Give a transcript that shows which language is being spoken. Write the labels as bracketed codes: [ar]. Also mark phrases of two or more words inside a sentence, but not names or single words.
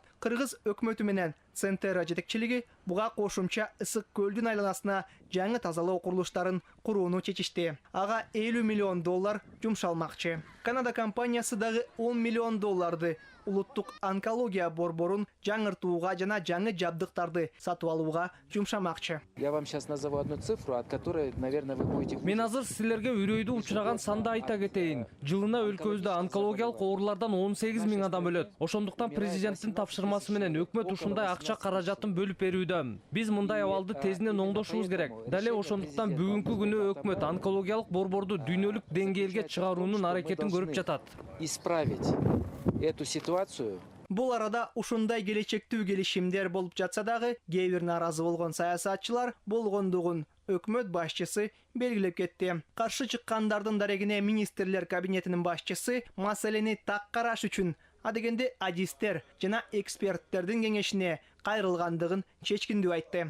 [ky] Кыргыз өкмөтү менен Центера жетекчилиги буга кошумча Ысык көлдүн айланасына жаңы тазалоо курулуштарын курууну чечишти. Ага $50 миллион жумшалмакчы. Канада компаниясы дагы $10 миллион улуттук онкология борборун жаңыртууга жана жаңы жабдыктарды сатып алууга жумшамакчы. [ru] Я вам сейчас назову одну цифру, от которой, наверное, вы будете... [ky] Мен азыр силерге үрөйдү учураган санды айта кетейин. Жылына өлкөбүздө онкологиялык оорулардан 18 000 адам өлөт. Ошондуктан президенттин тапшырмасы менен өкмөт ушундай акча каражатын бөлүп берүүдө. Биз мындай абалды тезинен оңдошубуз керек. Дале ошондуктан бүгүнкү күнү өкмөт онкологиялык борборду дүйнөлүк деңгээлге чыгаруунун аракетин көрүп жатат. [ru] Исправить эту ситуацию. [ky] Бул арада ушундай келечектүү келишимдер болуп жатса дагы, кээ бир наразы болгон саясатчылар болгондугун өкмөт башчысы белгилеп кетти. Каршы чыккандардын дарегине министрлер кабинетинин башчысы маселени так караш үчүн адегенде адистер жана эксперттердин кеңешине кайрылгандыгын чечкиндүү айтты.